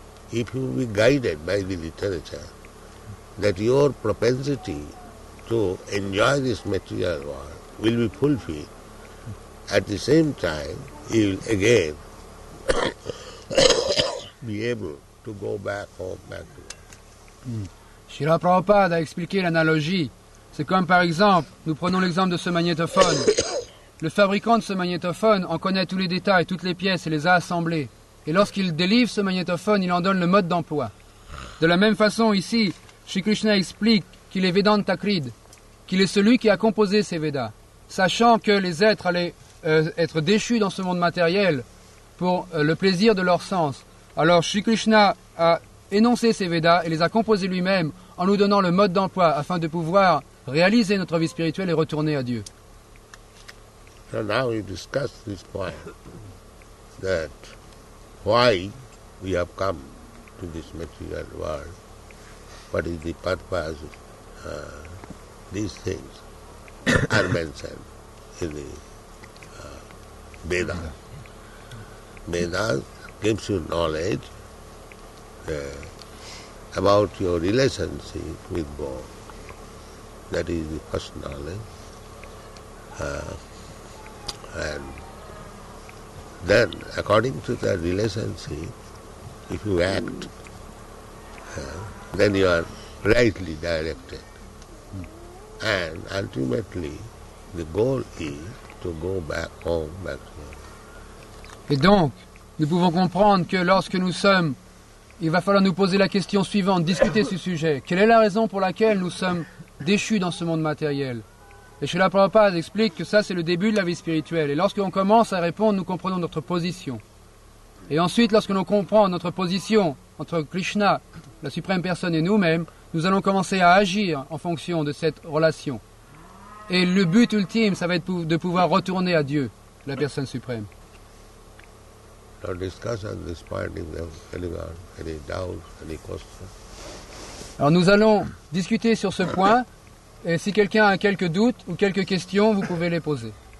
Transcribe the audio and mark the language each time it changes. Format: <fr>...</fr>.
<en>If you be guided by the literature, that your propensity to enjoy this material world will be fulfilled. At the same time, you will again be able to go back home, back to God.</en> <fr>Srila Prabhupada a expliqué l'analogie. C'est comme par exemple, nous prenons l'exemple de ce magnétophone. Le fabricant de ce magnétophone en connaît tous les détails, toutes les pièces et les a assemblées. Et lorsqu'il délivre ce magnétophone, il en donne le mode d'emploi. De la même façon, ici, Shri Krishna explique qu'il est Vedanta Krid, qu'il est celui qui a composé ces Védas, sachant que les êtres allaient être déchus dans ce monde matériel pour le plaisir de leur sens. Alors Shri Krishna a énoncé ces Védas et les a composés lui-même en nous donnant le mode d'emploi afin de pouvoir réaliser notre vie spirituelle et retourner à Dieu.</fr> <en>So now we discuss this point, that why we have come to this material world, what is the purpose, these things are mentioned in the Vedas. Vedas gives you knowledge about your relationship with God. That is the first knowledge. And then, according to that relationship, if you act, then you are rightly directed. And ultimately, the goal is to go back home, back to God.</en> <fr>Et donc, nous pouvons comprendre que lorsque nous sommes, il va falloir nous poser la question suivante, discuter ce sujet. Quelle est la raison pour laquelle nous sommes déchus dans ce monde matériel? Et Srila Prabhupada explique que ça, c'est le début de la vie spirituelle. Et lorsqu'on commence à répondre, nous comprenons notre position. Et ensuite, lorsque l'on comprend notre position entre Krishna, la suprême personne, et nous-mêmes, nous allons commencer à agir en fonction de cette relation. Et le but ultime, ça va être de pouvoir retourner à Dieu, la personne suprême.</fr> <en>Now discuss on this point if there are any doubts, any questions.</en> <fr>Alors nous allons discuter sur ce point. Et si quelqu'un a quelques doutes ou quelques questions, vous pouvez les poser.</fr>